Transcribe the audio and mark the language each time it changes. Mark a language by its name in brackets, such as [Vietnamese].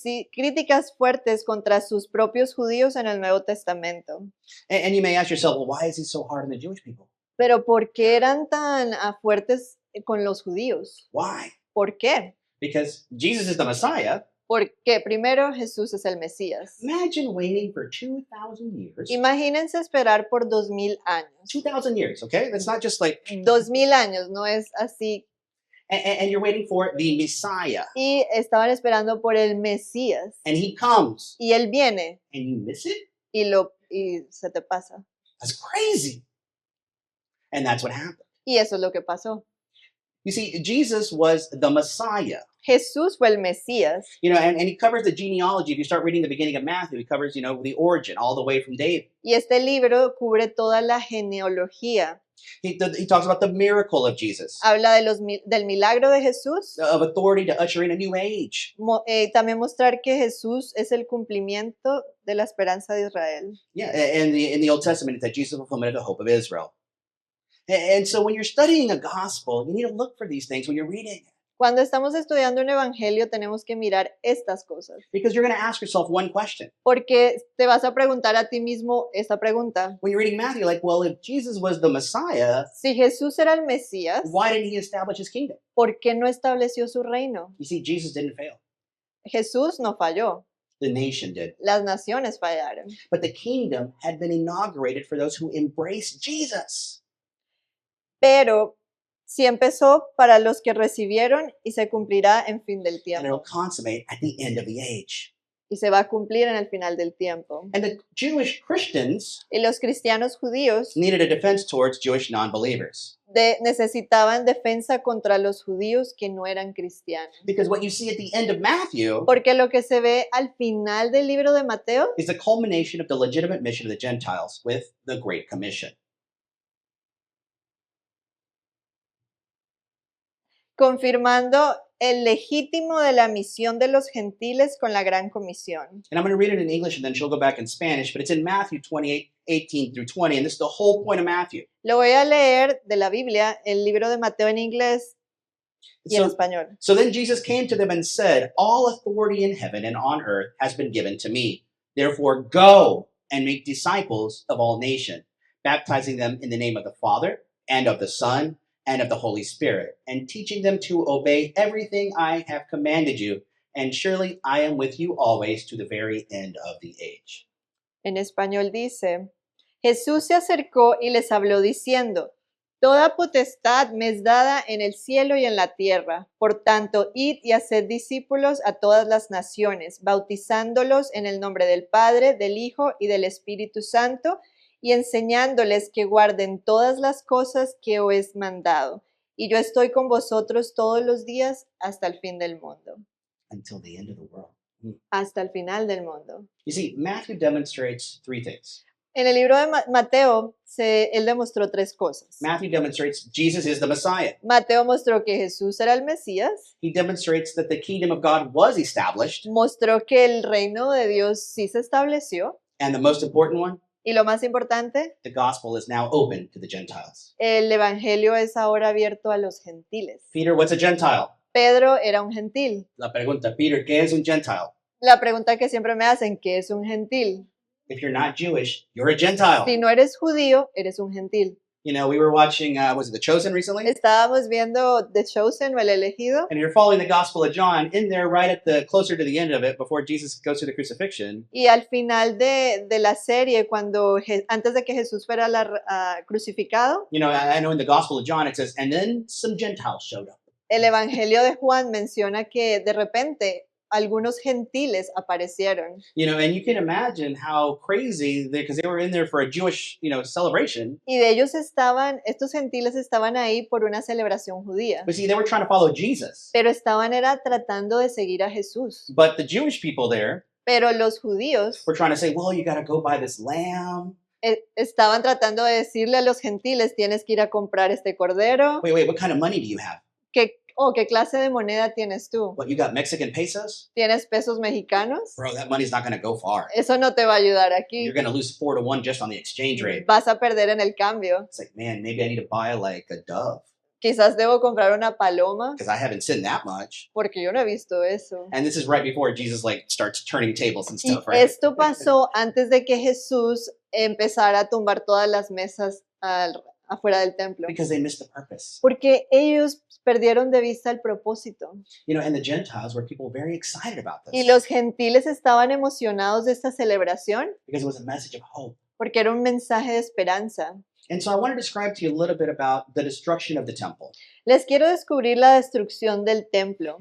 [Spanish] críticas fuertes contra sus propios judíos en el Nuevo Testamento. [English] And you may ask yourself, well, why is he so hard on the Jewish people? [Spanish] Pero ¿por qué eran tan fuertes con los judíos? [English] Why? [Spanish] ¿Por qué? [English] Because Jesus is the Messiah. [Spanish] Porque primero Jesús es el Mesías. [English] Imagine waiting for 2,000 years. [Spanish] Imagínense esperar por 2000 años. [English] 2,000 years, okay? That's not just like, [Spanish] 2000 años, no es así. [English] and you're waiting for the Messiah. [Spanish] Y estaban esperando por el Mesías. [English] And he comes, [Spanish] Y él viene [English] and you miss it? [Spanish] y se te pasa. [English] That's crazy. And that's what happened. [Spanish] Y eso es lo que pasó. [English] You see, Jesus was the Messiah. [Spanish] Jesús fue el Mesías. [English] You know, and he covers the genealogy. If you start reading the beginning of Matthew, he covers, you know, the origin all the way from David. [Spanish] Y este libro cubre toda la genealogía. [English] He talks about the miracle of Jesus, [Spanish] Habla de del milagro de Jesús. [English] of authority to usher in a new age. [Spanish] También mostrar que Jesús es el cumplimiento de la esperanza de Israel. [English] Yeah, and in the Old Testament, it's that Jesus is the fulfillment of the hope of Israel. And so when you're studying a gospel, you need to look for these things when you're reading it. [Spanish] Cuando estamos estudiando un evangelio tenemos que mirar estas cosas. [English] Because you're going to ask yourself one question. [Spanish] Porque te vas a preguntar a ti mismo esta pregunta. [English] When you're reading Matthew, you're like, well, if Jesus was the Messiah, [Spanish] Si Jesús era el Mesías, [English] why didn't he establish his kingdom? [Spanish] ¿por qué no estableció su reino? [English] You see, Jesus didn't fail. [Spanish] Jesús no falló, [English] The nation did. [Spanish] las naciones fallaron. [English] But the kingdom had been inaugurated for those who embraced Jesus. [Spanish] Pero sí empezó para los que recibieron y se cumplirá en fin del [English] And it'll [Spanish] tiempo. [English] consummate at the end of the age. [Spanish] Y se va a cumplir en el final del tiempo. [English] And the Jewish Christians [Spanish] Y los cristianos judíos [English] needed a defense towards Jewish non-believers. [Spanish] necesitaban defensa contra los judíos que no eran cristianos. [English] Because what you see at the end of Matthew [Spanish] Porque lo que se ve al final del libro de Mateo [English] is the culmination of the legitimate mission of the Gentiles with the Great Commission. [Spanish] confirmando el legítimo de la misión de los gentiles con la gran comisión. [English] And I'm going to read it in English and then she'll go back in Spanish, but it's in Matthew 28:18 through 20, and this is the whole point of Matthew. [Spanish] Lo voy a leer de la Biblia, el libro de Mateo en inglés y en [English] So, [Spanish] español. [English] so then Jesus came to them and said, all authority in heaven and on earth has been given to me. Therefore, go and make disciples of all nations, baptizing them in the name of the Father and of the Son and of the Holy Spirit, and teaching them to obey everything I have commanded you. And surely I am with you always to the very end of the age. [Spanish] En español dice, Jesús se acercó y les habló diciendo, toda potestad me es dada en el cielo y en la tierra. Por tanto, id y haced discípulos a todas las naciones, bautizándolos en el nombre del Padre, del Hijo y del Espíritu Santo, y enseñándoles que guarden todas las cosas que os he mandado. Y yo estoy con vosotros todos los días hasta el fin del mundo. [English] Until the end of the world. [Spanish] Hasta el final del mundo. [English] You see, Matthew demonstrates three things. [Spanish] En el libro de Mateo, él demostró tres cosas. [English] Matthew demonstrates Jesus is the Messiah. [Spanish] Mateo mostró que Jesús era el Mesías, [English] He demonstrates that the kingdom of God was established. [Spanish] mostró que el reino de Dios sí se estableció, [English] And the most important one, [Spanish] y lo más importante, [English] the gospel is now open to the Gentiles. [Spanish] el evangelio es ahora abierto a los gentiles. [English] Peter, what's a Gentile? [Spanish] Pedro era un gentil. La pregunta, Peter, ¿qué es un Gentile? La pregunta que siempre me hacen, ¿qué es un gentil? [English] If you're not Jewish, you're a Gentile. [Spanish] Si no eres judío, eres un gentil. [English] You know, we were watching, was it The Chosen recently? [Spanish] Estábamos viendo The Chosen o El Elegido, [English] And you're following the Gospel of John in there right at the closer to the end of it before Jesus goes through the crucifixion. [Spanish] y al final de la serie, antes de que Jesús fuera crucificado, [English] You know, I know in the Gospel of John it says, and then some Gentiles showed up. [Spanish] el Evangelio de Juan menciona que de repente algunos gentiles aparecieron. [English] You know, and you can imagine how crazy, because they were in there for a Jewish, you know, celebration. [Spanish] Y estos gentiles estaban ahí por una celebración judía, [English] But see, they were trying to follow Jesus. [Spanish] pero era tratando de seguir a Jesús. [English] But the Jewish people there [Spanish] Pero los judíos [English] were trying to say, well, you got to go buy this lamb. [Spanish] estaban tratando de decirle a los gentiles, tienes que ir a comprar este cordero. [English] Wait, what kind of money do you have? [Spanish] ¿Qué clase de moneda tienes tú? [English] What, you got Mexican pesos? [Spanish] ¿Tienes pesos mexicanos? [English] Bro, that money's not going to go far. [Spanish] Eso no te va a ayudar aquí. [English] You're going to lose 4-1 just on the exchange rate. [Spanish] Vas a perder en el cambio. [English] It's like, man, maybe I need to buy like a dove [Spanish] Quizás debo comprar una paloma, [English] because I haven't seen that much. [Spanish] porque yo no he visto eso. [English] And this is right before Jesus like starts turning tables and [Spanish] Y [English] stuff, right? [Spanish] esto pasó antes de que Jesús empezara a tumbar todas las mesas afuera del templo, [English] because they missed the purpose. [Spanish] porque ellos perdieron de vista el propósito. [English] You know, and the Gentiles were people very excited about [Spanish] Y [English] this [Spanish] los gentiles estaban emocionados de esta celebración [English] because it was a message of hope. [Spanish] porque era un mensaje de esperanza. [English] And so I want to describe to you a little bit about the destruction of the temple. [Spanish] Les quiero descubrir la destrucción del templo.